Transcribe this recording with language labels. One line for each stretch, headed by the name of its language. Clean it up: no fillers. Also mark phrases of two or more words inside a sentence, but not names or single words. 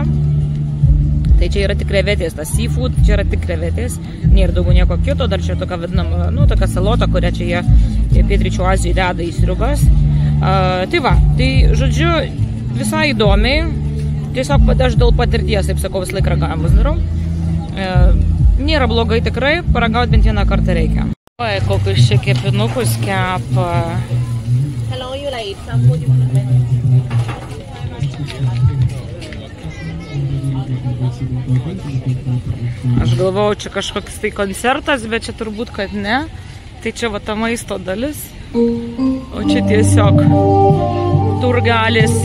Lithuanian: Tai čia yra tik krevetės, tas seafood, čia yra tik krevetės, nėra daugiau nieko kito, dar čia tokia vadinama, nu, tokia salota, kurią čia jie pietryčių Azijoje deda į sriubas. Tai va, tai žodžiu, visai įdomiai, tiesiog aš dėl patirties, taip sakau, vis laik ragavimus darau. Nėra blogai tikrai, paragauti bent vieną kartą reikia. Oi, kokius čia kepinukus kepa.
English: Hello, you like some food you want to make?
Lithuanian: Aš galvojau, čia kažkoks tai koncertas, bet čia turbūt, kad ne. Tai čia va ta maisto dalis. O čia tiesiog turgelis.